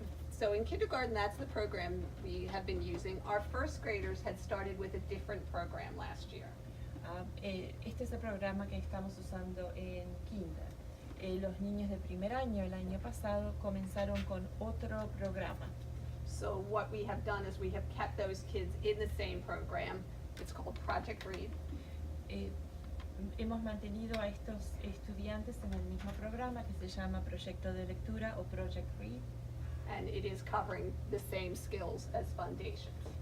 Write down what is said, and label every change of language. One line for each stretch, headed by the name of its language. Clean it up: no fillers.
English: So in kindergarten, that's the program we have been using. Our first graders had started with a different program last year.
Spanish: Este es el programa que estamos usando en kinder. Los niños de primer año el año pasado comenzaron con otro programa.
English: So what we have done is we have kept those kids in the same program. It's called Project Read.
Spanish: Hemos mantenido a estos estudiantes en el mismo programa que se llama Proyecto de Lectura o Project Read.
English: And it is covering the same skills as Fundations.